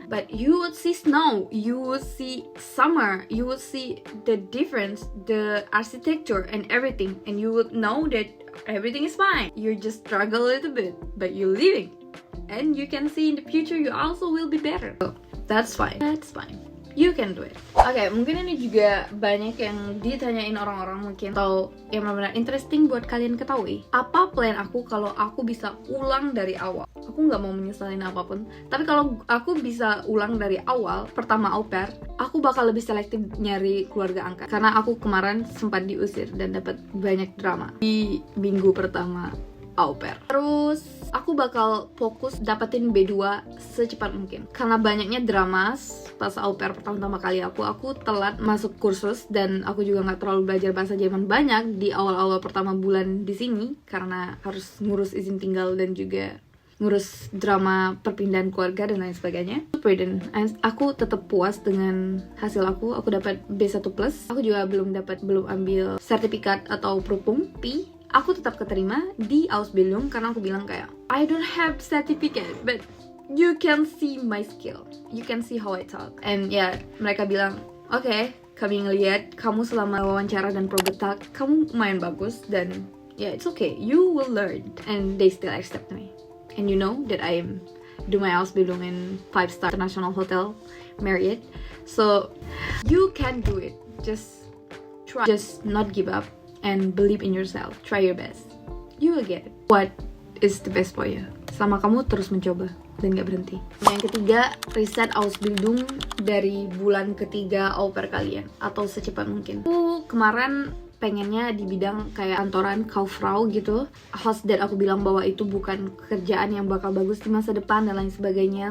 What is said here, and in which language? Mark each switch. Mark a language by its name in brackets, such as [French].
[English] But you would see snow, you would see summer, you would see the difference, the architecture and everything, and you would know that everything is fine. You just struggle a little bit, but you're living, and you can see in the future you also will be better. So that's fine. You can do it. [Indonesian] Oke, mungkin ini juga banyak yang ditanyain orang-orang mungkin, atau yang benar-benar interesting buat kalian ketahui. Apa plan aku kalau aku bisa ulang dari awal? Aku nggak mau menyesalin apapun, tapi kalau aku bisa ulang dari awal, pertama au pair, aku bakal lebih selektif nyari keluarga angkat. Karena aku kemarin sempat diusir dan dapat banyak drama di minggu pertama au pair. Terus aku bakal fokus dapetin B2 secepat mungkin. Karena banyaknya drama pas au pair pertama kali aku telat masuk kursus, dan aku juga nggak terlalu belajar bahasa Jerman banyak di awal-awal pertama bulan di sini karena harus ngurus izin tinggal dan juga ngurus drama perpindahan keluarga dan lain sebagainya. Aku tetap puas dengan hasil aku dapat B1+. Aku juga belum ambil sertifikat atau Prüfung P. Aku tetap keterima di Ausbildung karena aku bilang kayak [English] I don't have certificate, but you can see my skill, you can see how I talk. [Indonesian] And ya, mereka bilang, oke, kami ngeliat kamu selama wawancara dan probetak, kamu lumayan bagus, dan ya, [English] it's okay, you will learn. And they still accept me. And you know that I am do my Ausbildung in 5-star international hotel, Marriott. So you can do it. Just try, just not give up and believe in yourself. Try your best, you will get it. What is the best for you? [Indonesian] Sama kamu terus mencoba dan gak berhenti. Yang ketiga, riset Ausbildung dari bulan ketiga au pair kalian atau secepat mungkin. Aku kemarin pengennya di bidang kayak kantoran Kauffrau gitu. Host dan aku bilang bahwa itu bukan kerjaan yang bakal bagus di masa depan dan lain sebagainya.